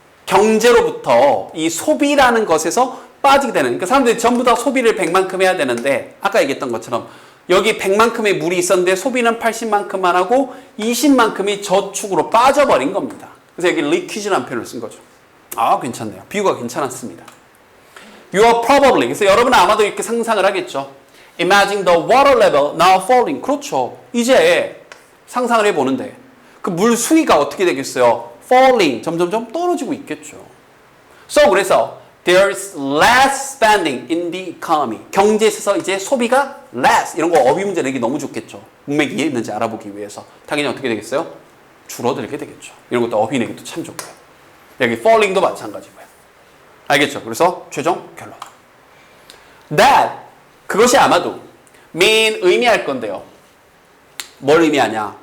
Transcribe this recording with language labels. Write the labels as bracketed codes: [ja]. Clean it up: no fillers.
[ko] 경제로부터 이 소비라는 것에서 빠지게 되는, 그러니까 사람들이 전부 다 소비를 100만큼 해야 되는데 아까 얘기했던 것처럼 여기 100만큼의 물이 있었는데 소비는 80만큼만 하고 20만큼이 저축으로 빠져버린 겁니다. 그래서 여기 리퀴즈라는 표현을 쓴 거죠. 아, 괜찮네요. 비유가 괜찮았습니다. [en] You are probably, [ko] 그래서 여러분은 아마도 이렇게 상상을 하겠죠. [en] Imagine the water level now falling. [ko] 그렇죠. 이제 상상을 해보는데 그 물 수위가 어떻게 되겠어요? Falling, 점점점 떨어지고 있겠죠. [en] So, [ko] 그래서 [en] There's less spending in the economy. [ko] 경제에 있어서 이제 소비가 less. 이런 거 어휘 문제 내기 너무 좋겠죠. 문맥 이해했는지 알아보기 위해서. 당연히 어떻게 되겠어요? 줄어들게 되겠죠. 이런 것도 어휘 내기도 참 좋고요. 여기 falling도 마찬가지고요. 알겠죠? 그래서 최종 결론. That, 그것이 아마도 mean 의미할 건데요. 뭘 의미하냐?